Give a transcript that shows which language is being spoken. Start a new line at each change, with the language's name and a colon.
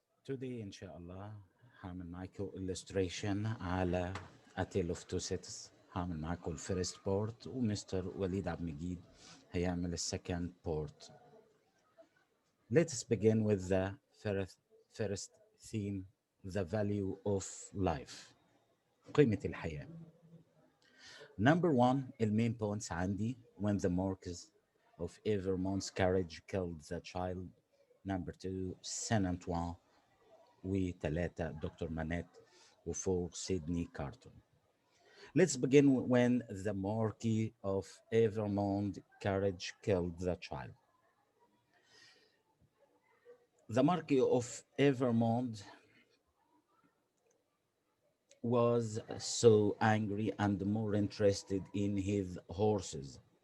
Arabic: Today إن شاء الله هعمل معاكم illustration على A Tale of Two Cities. هعمل معاكم
English: الفيرست بورت
Arabic: ومستر وليد عبد المجيد هيعمل
English: السكند بورت. Let's begin with the first theme, the value of life.
Arabic: قيمة الحياة.
English: Number one, المين points عندي when the Marquis of Evermont's carriage killed the child. Number two, Saint Antoine.
Arabic: وثلاثة دكتور مانيت وفور سيدني كارتون.
English: Let's begin when the Marquis of Evermont carriage killed the child. The Marquis of Evermont was so angry and more interested in his horses.